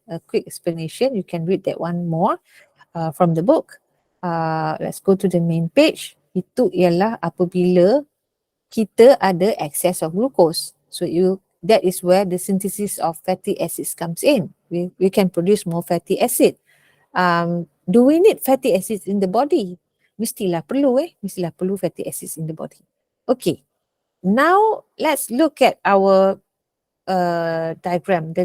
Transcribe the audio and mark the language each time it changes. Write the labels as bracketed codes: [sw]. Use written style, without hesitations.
[en] A quick explanation. You can read that one more from the book. Let's go to the main page. [ms] Itu ialah apabila kita ada [en] excess of glucose. So that is where the synthesis of fatty acids comes in. We can produce more fatty acid. Do we need fatty acids in the body? [ms] Mestilah perlu [en] fatty acids in the body. Okay, now let's look at our diagram.